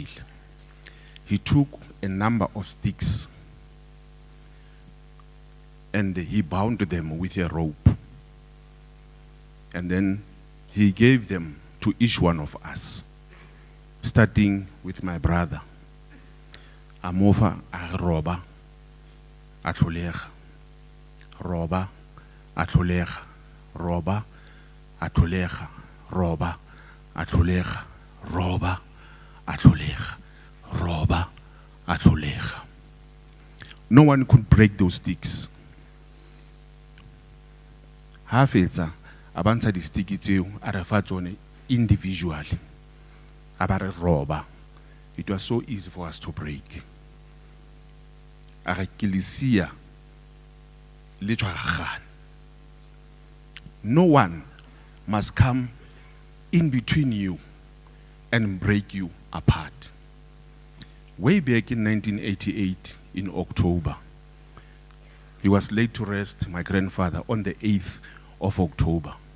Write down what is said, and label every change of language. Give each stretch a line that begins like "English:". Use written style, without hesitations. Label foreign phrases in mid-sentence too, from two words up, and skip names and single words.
English: He took a number of sticks and he bound them with a rope. And then he gave them to each one of us, starting with my brother.
Southern Sotho: Amofa roba atlolega, roba atlolega, roba atlolega, roba atlolega, roba atlolega, roba a hlolega.
English: No one could break those sticks.
Southern Sotho: Ha fetsa a bantsha di stick tseo a re fa tsone individually. A ba re roba.
English: It was so easy for us to break.
Southern Sotho: A re ke le sia le tshwaragane.
English: No one must come in between you and break you apart. Way back in 1988, in October, he was laid to rest, my grandfather, on the 8th of October.